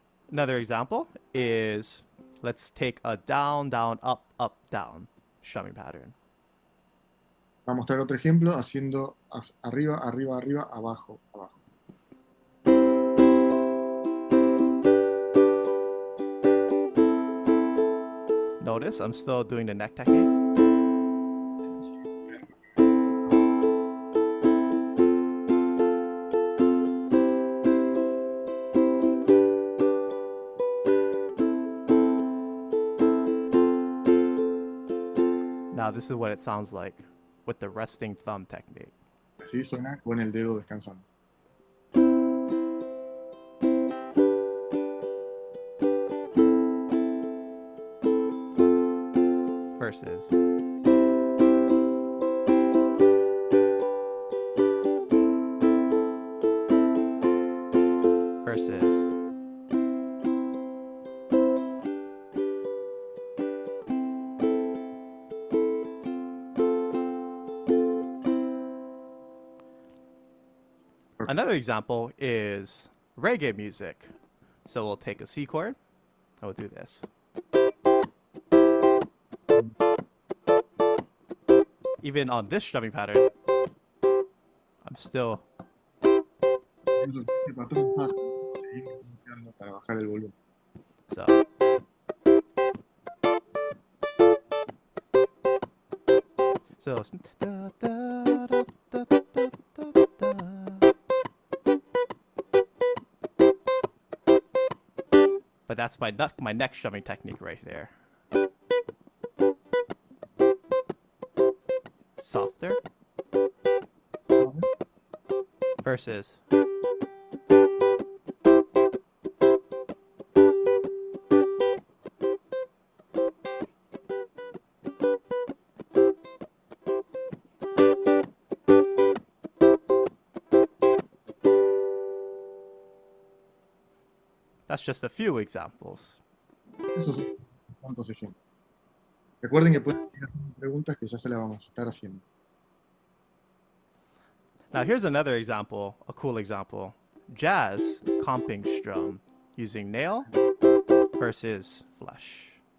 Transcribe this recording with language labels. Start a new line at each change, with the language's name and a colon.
English: Another example is, let's take a down, down, up, up, down strumming pattern.
Spanish: Vamos a mostrar otro ejemplo haciendo arriba, arriba, arriba, abajo, abajo.
English: Notice I'm still doing the neck technique. Now this is what it sounds like with the resting thumb technique.
Spanish: Así suena con el dedo descansando.
English: Versus. Versus. Another example is reggae music. So we'll take a C chord and we'll do this. Even on this strumming pattern, I'm still.
Spanish: Este patrón fácil, seguimos buscando para bajar el volumen.
English: So. So. Da, da, da, da, da, da, da, da. But that's my neck strumming technique right there. Softer. Versus. That's just a few examples.
Spanish: Esos son cuantos ejemplos. Recuerden que pueden seguir haciendo preguntas que ya se las vamos a estar haciendo.
English: Now here's another example, a cool example. Jazz comping strum using nail versus flush.